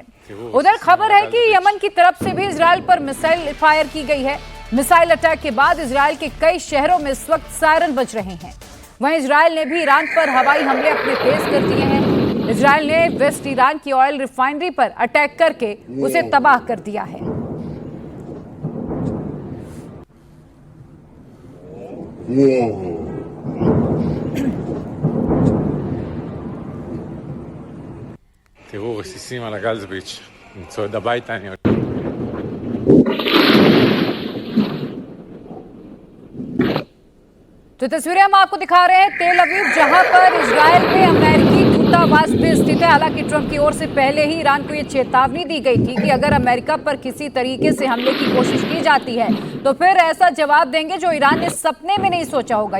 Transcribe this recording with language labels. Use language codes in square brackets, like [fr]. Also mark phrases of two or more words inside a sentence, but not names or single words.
[hi] उधर खबर है कि यमन की तरफ से भी इजराइल पर [en] missile fire [hi] की गई है। [en] missile attack [hi] के बाद इजराइल के कई शहरों में इस वक्त सायरन बज रहे हैं। वहीं इजराइल ने भी ईरान पर हवाई हमले अपने तेज कर दिए हैं। इजराइल ने वेस्ट ईरान की [en] oil refinery [hi] पर अटैक करके उसे तबाह कर दिया है। [he] תראו, רסיסים על הגלזביץ', אני צועד הביתה, אני... [hi] तो तस्वीरें हम आपको दिखा रहे हैं तेल अवीव, जहां पर इजराइल में अमेरिकी दूतावास भी स्थित है। हालांकि ट्रंप की ओर से पहले ही ईरान को यह चेतावनी दी गई थी कि अगर अमेरिका पर किसी तरीके से हमले की कोशिश की जाती है तो फिर ऐसा जवाब देंगे जो ईरान ने सपने में नहीं सोचा होगा।